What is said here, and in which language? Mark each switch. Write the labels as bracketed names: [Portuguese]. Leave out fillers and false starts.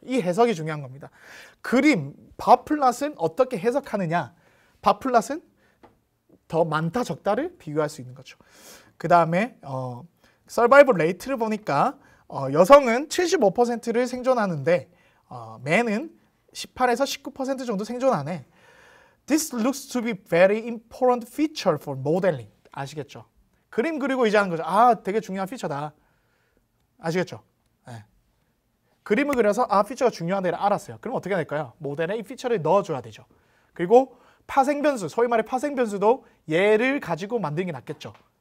[Korean] 이 해석이 중요한 겁니다. 그림 바플랏은 어떻게 해석하느냐. 바플랏은 더 많다 적다를 비교할 수 있는 거죠. 그 다음에 서바이벌 레이트를 보니까 여성은 75%를 생존하는데 맨은 18에서 19% 정도 생존하네. [English] This looks to be very important feature for modeling. [Korean] 아시겠죠? 그림 그리고 이제 하는 거죠. 아, 되게 중요한 피처다. 아시겠죠? 네. 그림을 그려서 피처가 중요하다를 알았어요. 그럼 어떻게 해야 될까요? 모델에 이 피처를 넣어줘야 되죠. 그리고 파생변수, 소위 말해 파생변수도 얘를 가지고 만드는 게 낫겠죠.